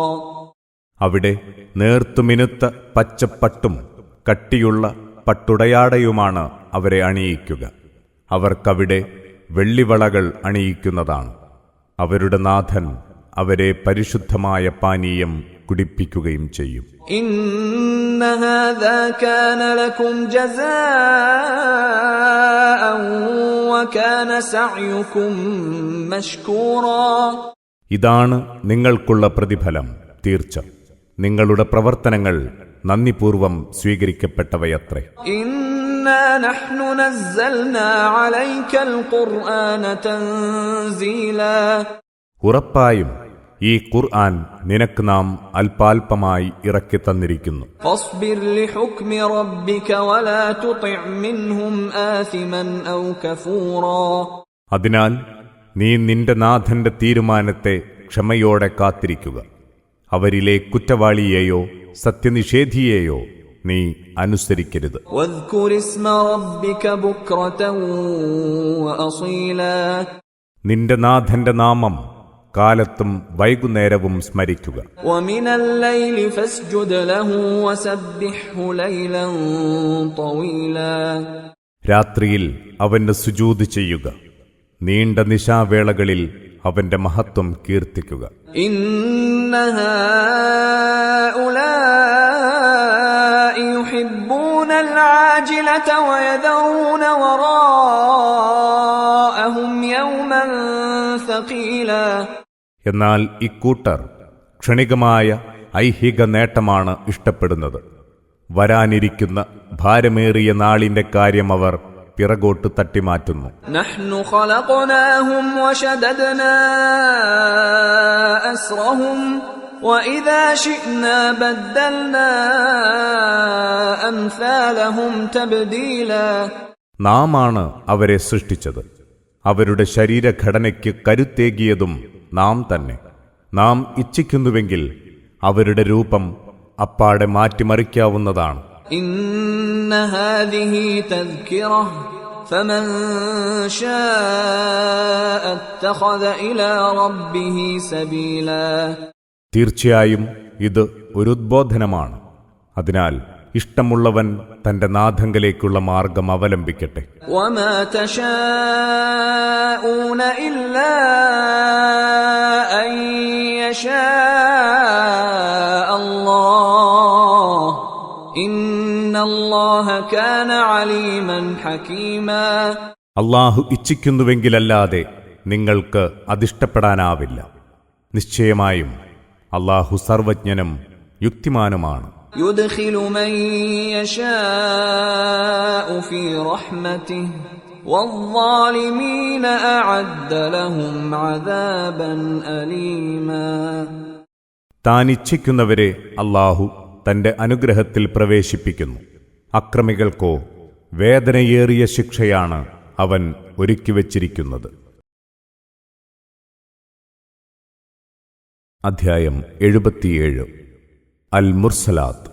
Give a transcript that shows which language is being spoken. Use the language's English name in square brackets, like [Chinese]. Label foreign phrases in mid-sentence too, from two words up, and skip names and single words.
[Malayalam] അവിടെ നേർത്തുമിനുത്ത പച്ചപ്പട്ടും കട്ടിയുള്ള പട്ടുടയാടയുമാണ് അവരെ അണിയിക്കുക. അവർക്കവിടെ വെള്ളിവളകൾ അണിയിക്കുന്നതാണ്. അവരുടെ നാഥൻ അവരെ പരിശുദ്ധമായ പാനീയം കുടിപ്പിക്കുകയും ചെയ്യും. [Arabic] إِنَّ هَذَا كَانَ لَكُمْ جَزَاءً وَكَانَ سَعْيُكُمْ مَشْكُورًا. [Malayalam] ഇതാണ് നിങ്ങൾക്കുള്ള പ്രതിഫലം. തീർച്ച നിങ്ങളുടെ പ്രവർത്തനങ്ങൾ നന്ദിപൂർവം സ്വീകരിക്കപ്പെട്ടവയത്രേ. [Arabic] إِنَّا نَحْنُ نَزَّلْنَا عَلَيْكَ الْقُرْآنَ تَنزِيلًا. [Malayalam] ഉറപ്പായും ഈ ഖുർആൻ നിനക്ക് നാം അല്പാൽപമായി ഇറക്കി തന്നിരിക്കുന്നു. [Arabic] فاصبر لحكم ربك ولا تطع منهم آثما أو كفورا. [Malayalam] അതിനാൽ നീ നിന്റെ നാഥന്റെ തീരുമാനത്തെ ക്ഷമയോടെ കാത്തിരിക്കുക. അവരിലെ കുറ്റവാളിയെയോ സത്യനിഷേധിയെയോ നീ അനുസരിക്കരുത്. [Arabic] واذكر اسم ربك بكرة وأصيلا. [Malayalam] നിന്റെ നാഥന്റെ നാമം കാലത്തും വൈകുന്നേരവും സ്മരിക്കുക. [Arabic] ومن الليل فاسجد له وسبحه ليلا طويلا. [Malayalam] രാത്രിയിൽ അവന് സുജൂദ് ചെയ്യുക. നീണ്ട നിശാവേളകളിൽ അവന്റെ മഹത്വം കീർത്തിക്കുക. [Arabic] إن هؤلاء يحبون العاجلة ويذرون وراءهم يوما ثقيلا. [Malayalam] എന്നാൽ ഇക്കൂട്ടർ ക്ഷണികമായ ഐഹിക നേട്ടമാണ് ഇഷ്ടപ്പെടുന്നത്. വരാനിരിക്കുന്ന ഭാരമേറിയ നാളിന്റെ കാര്യം അവർ പിറകോട്ട് തട്ടിമാറ്റുന്നു. [Arabic] نحن خلقناهم وشددنا أسرهم وإذا شئنا بدلنا أمثالهم تبديلا. [Malayalam] നാമാണ് അവരെ സൃഷ്ടിച്ചത്. അവരുടെ ശരീരഘടനയ്ക്ക് കരുത്തേകിയതും നാം തന്നെ. നാം ഇച്ഛിക്കുന്നുവെങ്കിൽ അവരുടെ രൂപം അപ്പാടെ മാറ്റിമറിക്കാവുന്നതാണ്. [Arabic] إن هذه تذكرة فمن شاء اتخذ إلى ربه سبيلا. [Malayalam] തീർച്ചയായും ഇത് ഒരു ഉദ്ബോധനമാണ്. അതിനാൽ ഇഷ്ടമുള്ളവൻ തന്റെ നാഥങ്കലേക്കുള്ള മാർഗം അവലംബിക്കട്ടെ. [Arabic] وما تشاءون إلا أن يشاء الله إن الله كان عليما حكيما. [Malayalam] അള്ളാഹു ഇച്ഛിക്കുന്നുവെങ്കിലല്ലാതെ നിങ്ങൾക്ക് അതിഷ്ടപ്പെടാനാവില്ല. നിശ്ചയമായും അള്ളാഹു സർവജ്ഞനും യുക്തിമാനുമാണ്. [Arabic] يدخل من يشاء في رحمته والظالمين أعد لهم عذابا أليما. [Malayalam] താൻ ഇച്ഛിക്കുന്നവരെ അള്ളാഹു തന്റെ അനുഗ്രഹത്തിൽ പ്രവേശിപ്പിക്കുന്നു. അക്രമികൾക്കോ വേദനയേറിയ ശിക്ഷയാണ് അവൻ ഒരുക്കിവച്ചിരിക്കുന്നത്. അധ്യായം 77 അൽ മുർസലാത്ത്.